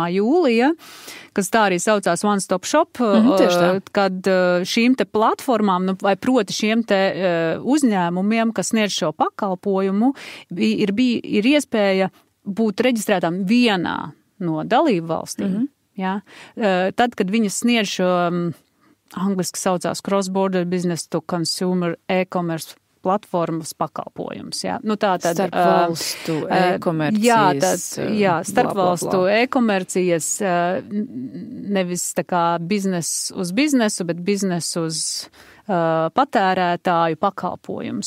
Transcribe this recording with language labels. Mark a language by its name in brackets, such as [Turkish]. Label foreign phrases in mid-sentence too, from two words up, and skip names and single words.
[Latvian] jūlija, kas tā arī saucās One Stop Shop, kad šīm te platformām, vai proti šiem te uzņēmumiem, kas sniedz šo pakalpojumu, ir iespēja būt reģistrētām vienā no dalību valstīm. Ja? Tad, kad viņas sniedz šo, angliski saucās [English] cross-border business to consumer e-commerce [Latvian] platformas pakalpojums. Ja? Starpvalstu e-komercijas. Starpvalstu e-komercijas, nevis tā kā biznes uz biznesu, bet biznes uz patērētāju pakalpojums.